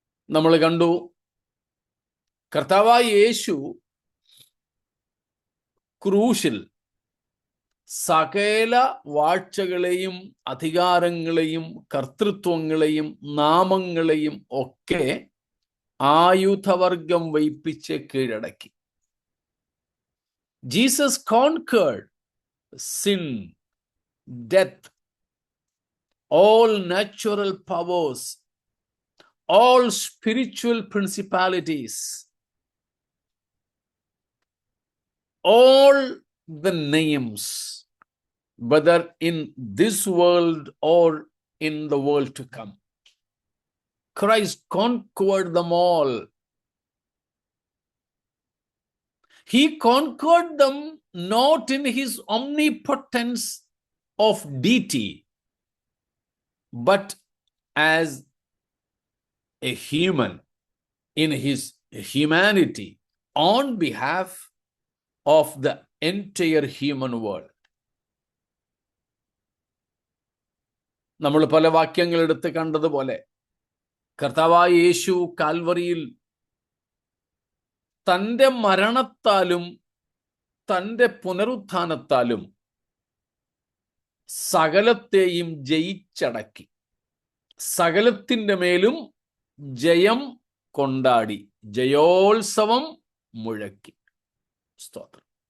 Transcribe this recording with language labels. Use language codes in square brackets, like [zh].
[ml] നമ്മൾ കണ്ടു, കർത്താവായ യേശു ക്രൂശിൽ സകല വാഴ്ചകളെയും അധികാരങ്ങളെയും കർത്തൃത്വങ്ങളെയും നാമങ്ങളെയും ഒക്കെ ആയുധവർഗം വയ്പ്പിച്ച് കീഴടക്കി. [en] Jesus conquered sin, death, all natural powers, all spiritual principalities, all the names, whether in this world or in the world to come. Christ conquered them all. He conquered them not in his omnipotence of deity, but as a human in his humanity on behalf of the entire human world. [ml] നമ്മൾ പല വാക്യങ്ങൾ എടുത്ത് കണ്ടതുപോലെ കർത്താവായ യേശു കാൽവറിയിൽ തൻ്റെ മരണത്താലും തൻ്റെ പുനരുത്ഥാനത്താലും സകലത്തെയും ജയിച്ചടക്കി, സകലത്തിൻ്റെ മേലും ജയം കൊണ്ടാടി, ജയോത്സവം മുഴക്കി. സ്തോത്രം.